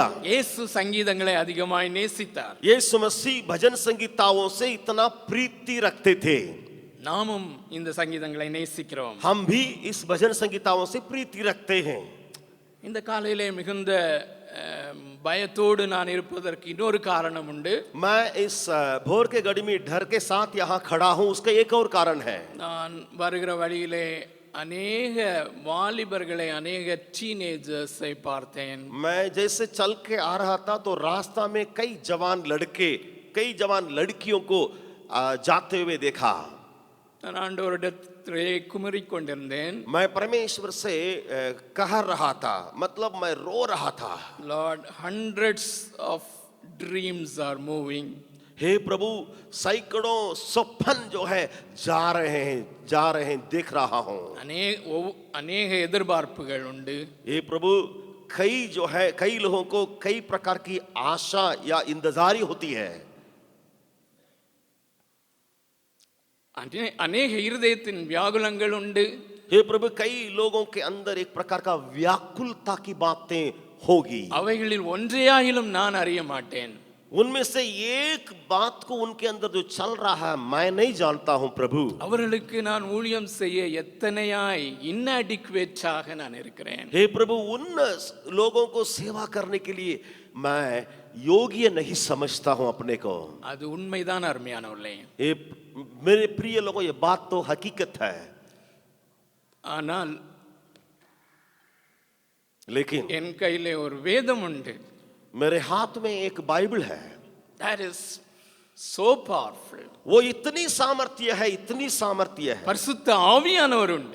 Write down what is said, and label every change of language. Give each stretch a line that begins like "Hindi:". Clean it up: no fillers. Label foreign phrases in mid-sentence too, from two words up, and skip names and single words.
Tamil: இயேசு சங்கீதங்களை அதிகமாய் நேசித்தார்.
Hindi: यीशु मसीह भजन संगीताओं से इतना प्रीति रखते थे.
Tamil: நாமும் இந்த சங்கீதங்களை நேசிக்கிறோம்.
Hindi: हम भी इस भजन संगीताओं से प्रीति रखते हैं.
Tamil: இந்த காலையிலே மிகுந்த பயத்தோடு நான் இருப்பதற்கு இன்னொரு காரணம் உண்டு.
Hindi: मैं इस भोर के घड़ी में डर के साथ यहाँ खड़ा हूँ, उसका एक और कारण है.
Tamil: நான் வருகிற வழியிலே அநேக வாலிபர்களை, अनेक டீனேஜர்ஸை பார்த்தேன்.
Hindi: मैं जैसे चल के आ रहा था तो रास्ता में कई जवान लड़के, कई जवान लड़कियों को जाते हुए देखा.
Tamil: நான் ஆண்டவரிடத்திலே குமரிக் கொண்டிருந்தேன்.
Hindi: मैं परमेश्वर से कह रहा था, मतलब मैं रो रहा था.
English: Lord, hundreds of dreams are moving.
Hindi: हे प्रभु, सैकड़ों स्वप्न जो है जा रहे हैं, देख रहा हूँ.
Tamil: अनेक எதிர்பார்ப்புகள் உண்டு.
Hindi: हे प्रभु, कई जो है, कई लोगों को कई प्रकार की आशा या इंतजारी होती है.
Tamil: अनेक இருதயத்தின் வியாகுலங்கள் உண்டு.
Hindi: हे प्रभु, कई लोगों के अंदर एक प्रकार का व्याकुलता की बातें होगी.
Tamil: அவைகளில் ஒன்றையாகிலும் நான் அறிய மாட்டேன்.
Hindi: उनमें से एक बात को उनके अंदर जो चल रहा है मैं नहीं जानता हूं प्रभु.
Tamil: அவர்களுக்கு நான் ஊழியம் செய்ய எத்தனையாய் inadequate-ஆக நான் இருக்கிறேன்.
Hindi: हे प्रभु, उन लोगों को सेवा करने के लिए मैं योग्य नहीं समझता हूं अपने को.
Tamil: அது உண்மைதான் அருமையானவர்களே.
Hindi: ये मेरे प्रिय लोगों, ये बात तो हकीकत है.
Tamil: ஆனால்
Hindi: लेकिन
Tamil: என் கையிலே ஒரு வேதம் உண்டு.
Hindi: मेरे हाथ में एक बाइबल है.
English: That is so powerful.
Hindi: वो इतनी सामर्थ्य है, इतनी सामर्थ्य है.
Tamil: பரிசுத்த ஆவியானவர் உண்டு.